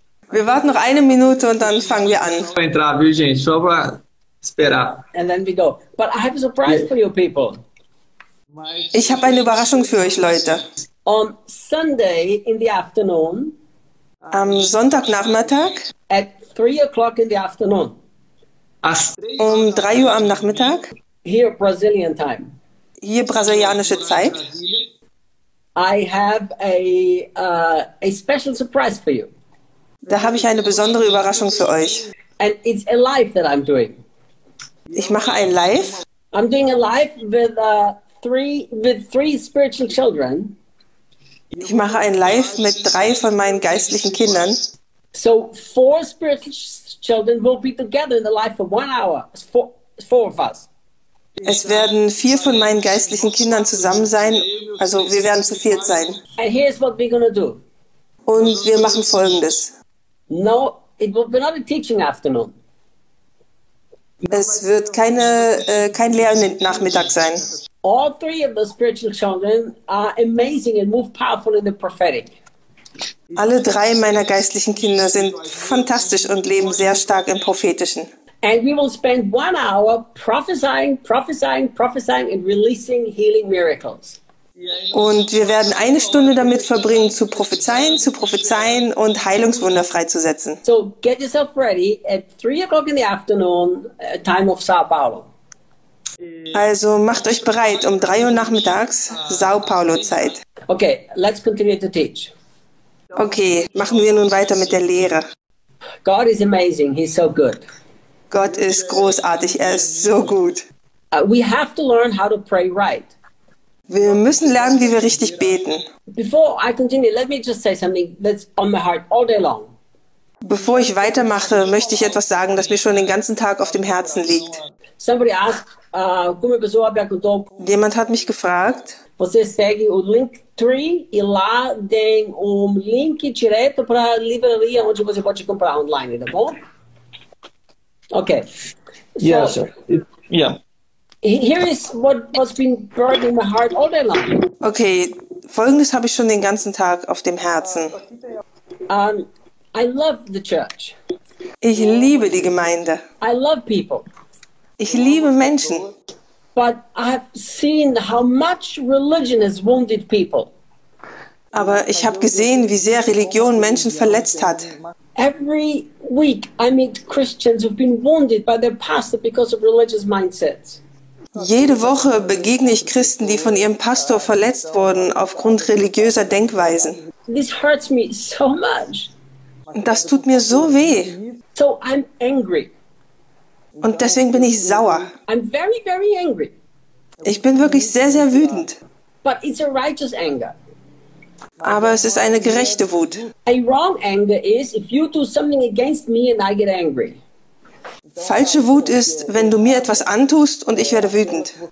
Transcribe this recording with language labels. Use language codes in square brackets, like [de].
[de] Wir warten noch eine Minute und dann fangen wir an. [pt] Entrar, viu, gente? Só pra esperar. [en] And then we go. But I have a surprise for you people. [de] Ich habe eine Überraschung für euch Leute. [en] On Sunday in the afternoon. [de] Am Sonntagnachmittag. [en] At 3 o'clock in the afternoon. [de] Um 3 Uhr am Nachmittag. [en] Here Brazilian time. [de] Hier brasilianische Zeit. [en] I have a special surprise for you. [de] Da habe ich eine besondere Überraschung für euch. [en] And it's a live that I'm doing. [de] Ich mache ein Live. [en] I'm doing a live with three spiritual children. [de] Ich mache ein Live mit 3 von meinen geistlichen Kindern. [en] So 4 spiritual children will be together in the live for 1 hour. Four of us. [de] Es werden 4 von meinen geistlichen Kindern zusammen sein. Also wir werden zu 4 sein. [en] And here's what we're gonna do. [de] Und wir machen Folgendes. [en] No, it will be not a teaching afternoon. [de] Es wird kein Lehrnachmittag sein. [en] All 3 of the spiritual children are amazing and move powerful in the prophetic. [de] Alle 3 meiner geistlichen Kinder sind fantastisch und leben sehr stark im Prophetischen. [en] And we will spend 1 hour prophesying and releasing healing miracles. [de] Und wir werden eine Stunde damit verbringen, zu prophezeien und Heilungswunder freizusetzen. [en] So, get yourself ready at 3 o'clock in the afternoon, time of Sao Paulo. [de] Also macht euch bereit um 3 Uhr nachmittags, Sao Paulo Zeit. [en] Okay, let's continue to teach. [de] Okay, machen wir nun weiter mit der Lehre. [en] God is amazing. He's so good. [de] Gott ist großartig. Er ist so gut. [en] We have to learn how to pray right. [de] Wir müssen lernen, wie wir richtig beten. [en] Before I continue, let me just say something that's on my heart all day long. [de] Bevor ich weitermache, möchte ich etwas sagen, das mir schon den ganzen Tag auf dem Herzen liegt. [en] Somebody asked, [pt] como a pessoa perguntou. [de] Jemand hat mich gefragt. [pt] Você segue o Linktree e lá tem link direto para a livraria onde você pode comprar online, tá bom? [en] Okay. So, yeah, sir. Yeah. Here is what has been burning my heart all day long. [de] Okay, Folgendes habe ich schon den ganzen Tag auf dem Herzen. [en] I love the church. [de] Ich liebe die Gemeinde. [en] I love people. [de] Ich liebe Menschen. [en] But I have seen how much religion has wounded people. [de] Aber ich habe gesehen, wie sehr Religion Menschen verletzt hat. [en] Every week I meet Christians who've been wounded by their pastor because of religious mindsets. [de] Jede Woche begegne ich Christen, die von ihrem Pastor verletzt wurden aufgrund religiöser Denkweisen. [en] This hurts me so much. [de] Das tut mir so weh. [en] So I'm angry. [de] Und deswegen bin ich sauer. [en] I'm very, very angry. [de] Ich bin wirklich sehr, sehr wütend. [en] But it's a righteous anger. [de] Aber es ist eine gerechte Wut. [en] A wrong anger is if you do something against me and I get angry. [de] Falsche Wut ist, wenn du mir etwas antust und ich werde wütend.